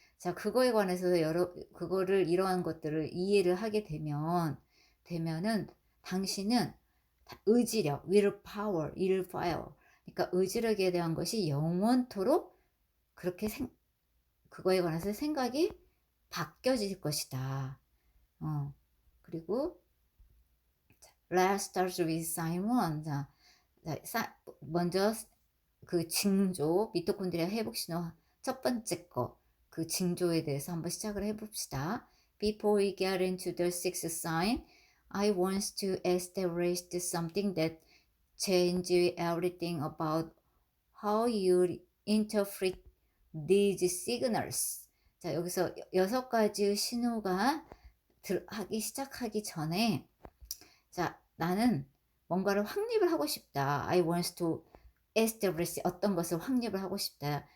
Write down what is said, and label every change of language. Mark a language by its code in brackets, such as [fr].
[ko] 자, 그거에 관해서 그거를 이러한 것들을 이해를 하게 되면은 당신은 의지력, willpower, 그러니까 의지력에 대한 것이 영원토록 그렇게 그거에 관해서 생각이 바뀌어질 것이다. 그리고 [en] Let's start with Simon. [ko] 자, 먼저 그 징조, 미토콘드리아 회복 신호 첫 번째 거, 그 징조에 대해서 한번 시작을 해봅시다. [en] Before we get into the sixth sign, I want to establish something that changes everything about how you interpret these signals. [ko] 자, 여기서 6가지 신호가 하기 시작하기 전에 자, 나는 뭔가를 확립을 하고 싶다. [en] I want to establish [ko] 어떤 것을 확립을 하고 싶다.